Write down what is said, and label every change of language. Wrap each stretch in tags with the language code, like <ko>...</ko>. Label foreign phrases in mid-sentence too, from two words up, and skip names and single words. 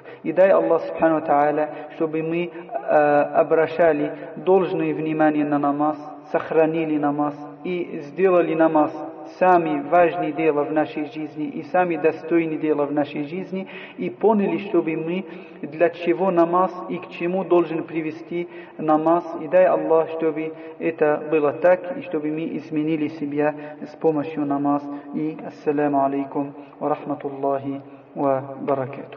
<ru>И дай Аллах</ru> <ar>سبحانه وتعالى,</ar> <ru>чтобы мы обращали должное внимание на намаз, сохранили намаз и сделали намаз сами важные дела в нашей жизни и сами достойные дела в нашей жизни, и поняли, чтобы мы для чего намаз и к чему должен привести намаз. И дай Аллах, чтобы это было так, и чтобы мы изменили себя с помощью намаз.</ru> <ar>И السلام عليكم ورحمة الله وبركاته.</ar>